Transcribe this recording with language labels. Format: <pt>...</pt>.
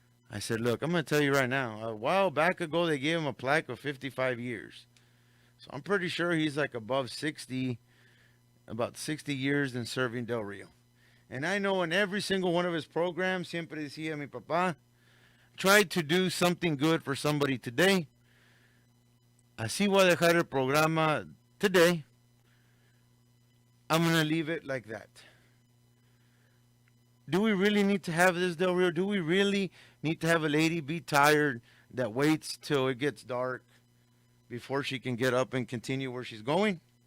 <en>I said, look, I'm going to tell you right now. A while back ago, they gave him a plaque of 55 years. So I'm pretty sure he's like above 60, about 60 years in serving Del Rio. And I know in every single one of his programs,</en> <es>siempre decía mi papá,</es> <en>try to do something good for somebody today.</en> <es>Así voy a dejar el programa</es> <en>today. I'm going to leave it like that. Do we really need to have this, Del Rio? Do we really need to have a lady be tired that waits till it gets dark before she can get up and continue where she's going?</en>